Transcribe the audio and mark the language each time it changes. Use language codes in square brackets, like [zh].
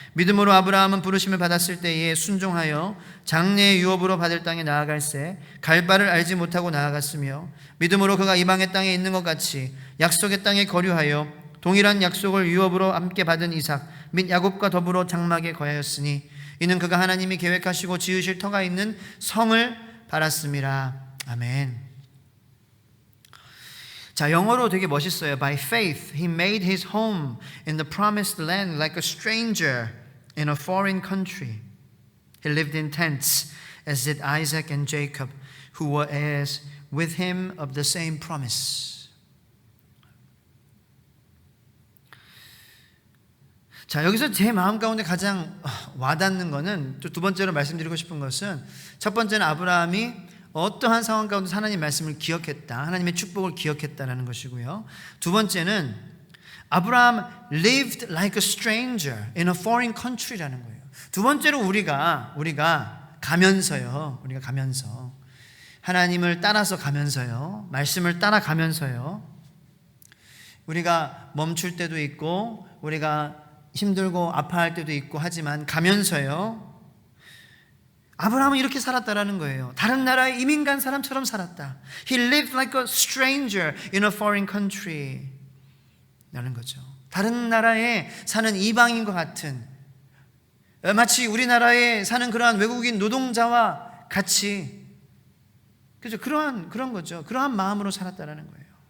[ko] 믿음으로 아브라함은 부르심을 받았을 때에 순종하여 장래의 유업으로 받을 땅에 나아갈새 갈 바를 알지 못하고 나아갔으며, 믿음으로 그가 이방의 땅에 있는 것 같이 약속의 땅에 거류하여 동일한 약속을 유업으로 함께 받은 이삭 및 야곱과 더불어 장막에 거하였으니, 이는 그가 하나님이 계획하시고 지으실 터가 있는 성을 바랐음이라. 아멘. 자, 영어로 되게 멋있어요. [en] By faith he made his home in the promised land like a stranger in a foreign country. He lived in tents as did Isaac and Jacob, who were heirs with him of the same promise. [ko] 자, 여기서 제 마음 가운데 가장 와닿는 것은, 또 두 번째로 말씀드리고 싶은 것은, 첫 번째는 아브라함이 어떠한 상황 가운데 하나님의 말씀을 기억했다, 하나님의 축복을 기억했다라는 것이고요. 두 번째는 아브라함 [en] lived like a stranger in a foreign country라는 거예요. [ko] 두 번째로 우리가 가면서 하나님을 따라서 가면서요, 말씀을 따라가면서요, 우리가 멈출 때도 있고 우리가 힘들고 아파할 때도 있고 하지만 가면서요, 아브라함은 이렇게 살았다라는 거예요. 다른 나라에 이민 간 사람처럼 살았다. [en] He lived like a stranger in a foreign country [ko] 라는 거죠. 다른 나라에 사는 이방인과 같은, 마치 우리나라에 사는 그러한 외국인 노동자와 같이, 그죠? 그런 거죠. 그러한 마음으로 살았다라는 거예요.